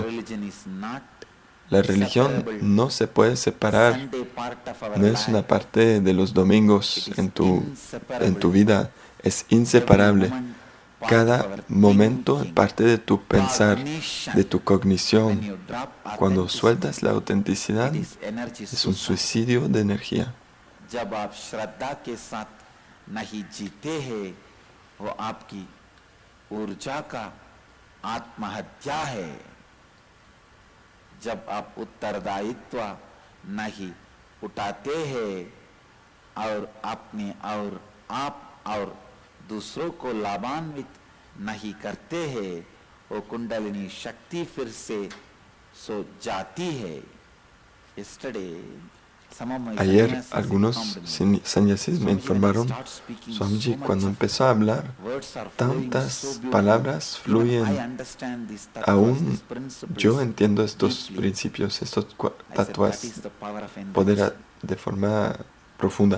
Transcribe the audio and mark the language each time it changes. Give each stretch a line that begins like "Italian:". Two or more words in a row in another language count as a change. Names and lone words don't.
Spanish: La religión no se puede separar, no es una parte de los domingos en tu vida, es inseparable. Cada momento es parte de tu pensar, de tu cognición. Cuando sueltas la autenticidad, es un suicidio de energía.
Hindi: नहीं जीते हैं वो आपकी ऊर्जा का आत्महत्या है। जब आप उत्तरदायित्व नहीं उठाते हैं और अपने और आप और दूसरों को लाभान्वित नहीं करते हैं, वो कुंडलिनी शक्ति फिर से सो जाती है।
Spanish: Ayer algunos sannyasis me informaron, Swamiji, cuando empezó a hablar, tantas palabras fluyen. Aún yo entiendo estos principios, estos tatuas, poder de forma profunda.